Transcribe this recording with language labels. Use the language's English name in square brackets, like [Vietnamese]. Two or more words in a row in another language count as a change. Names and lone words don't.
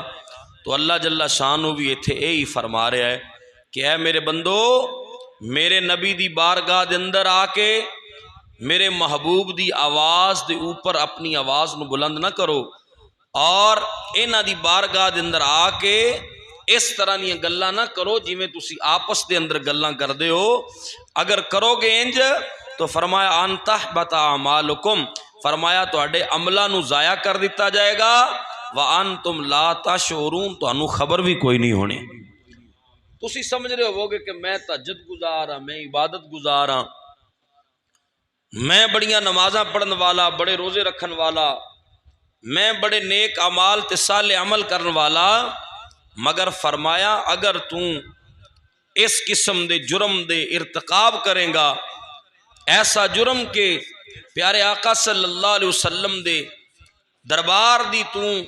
[Punjabi] تو اللہ جل شانہ بھی ایتھے اے ہی فرما رہا ہے کہ اے میرے بندو، میرے نبی دی بارگاہ دے اندر آ کے میرے محبوب دی آواز دے اوپر اپنی آواز نو بلند نہ کرو اور انہاں دی بارگاہ دے اندر آ کے اس طرح دیاں گلاں نہ کرو جویں تسی آپس دے اندر گلاں کردے ہو. اگر کرو گے انج تو فرمایا [Arabic] ان تحبط اعمالکم، [Punjabi] فرمایا تواڈے عملاں نو ضائع کر دیتا جائے گا، [Arabic] وانتم لا تشعرون، [Punjabi] تانوں خبر بھی کوئی نہیں ہونی. تسی سمجھ رہے ہو گے کہ میں تہجد گزار ہاں، میں عبادت گزار ہاں، میں بڑیاں نمازاں پڑھن والا، بڑے روزے رکھن والا، میں بڑے نیک اعمال تے صالح عمل کرن والا، مگر فرمایا اگر تو اس قسم دے جرم دے ارتکاب کریں گا، ایسا جرم کہ پیارے آقا صلی اللہ علیہ وسلم دے دربار دی تو